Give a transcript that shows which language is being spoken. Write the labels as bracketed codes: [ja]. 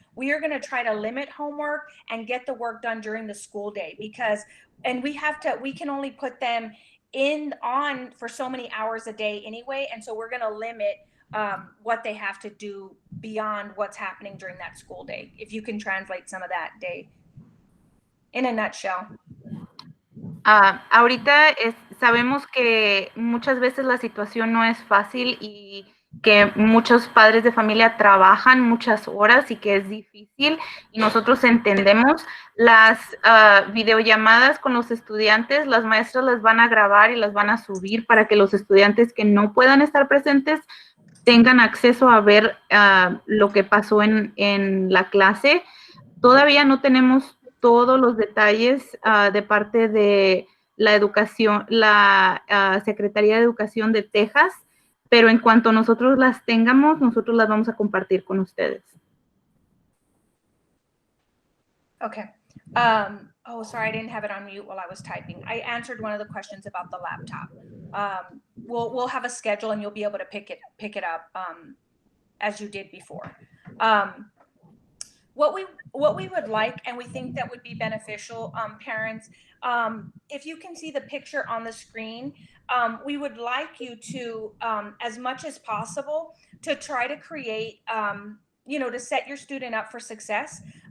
[en] We are going to try to limit homework and get the work done during the school day and we can only put them on for so many hours a day anyway. And so we're going to limit what they have to do beyond what's happening during that school day. If you can translate some of that, Day, in a nutshell. [es] Ahorita sabemos que muchas veces la situación no es fácil y que muchos padres de familia trabajan muchas horas y que es difícil y nosotros entendemos. Las videollamadas con los estudiantes, las maestras las van a grabar y las van a subir para que los estudiantes que no puedan estar presentes tengan acceso a ver lo que pasó en la clase. Todavía no tenemos todos los detalles de parte de la educación, la Secretaría de Educación de Texas, pero en cuanto nosotros las tengamos, nosotros las vamos a compartir con ustedes. [en] Okay. Oh, sorry, I didn't have it on mute while I was typing. I answered one of the questions about the laptop. We'll have a schedule and you'll be able to pick it up as you did before. What we would like, and we think that would be beneficial, parents, if you can see the picture on the screen, we would like you to, as much as possible, to try to create, to set your student up for success.